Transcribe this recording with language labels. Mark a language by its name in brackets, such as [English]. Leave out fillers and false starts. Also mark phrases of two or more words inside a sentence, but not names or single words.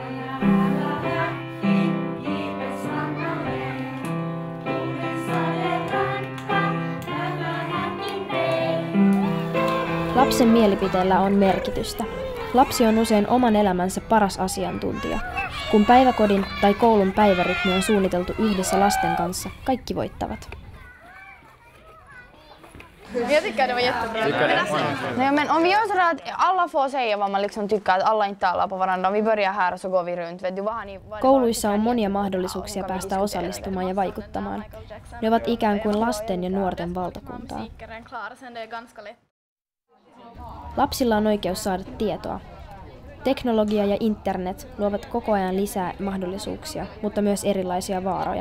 [Finnish] Lapsen mielipiteellä on merkitystä. Lapsi on usein oman elämänsä paras asiantuntija. Kun päiväkodin tai koulun päivärytmi on suunniteltu yhdessä lasten kanssa, kaikki voittavat. [Swedish] Jag tycker det var jättebra. Nej, men om vi gör så att alla får säga vad man liksom tycker, att alla inte talar på varandra. Om vi börjar här så går vi runt. Vet du, [Finnish] Kouluissa on monia mahdollisuuksia päästä osallistumaan ja vaikuttamaan. Ne ovat ikään kuin lasten ja nuorten valtakuntaa. Lapsilla on oikeus saada tietoa. Teknologia ja internet luovat koko ajan lisää mahdollisuuksia, mutta myös erilaisia vaaroja.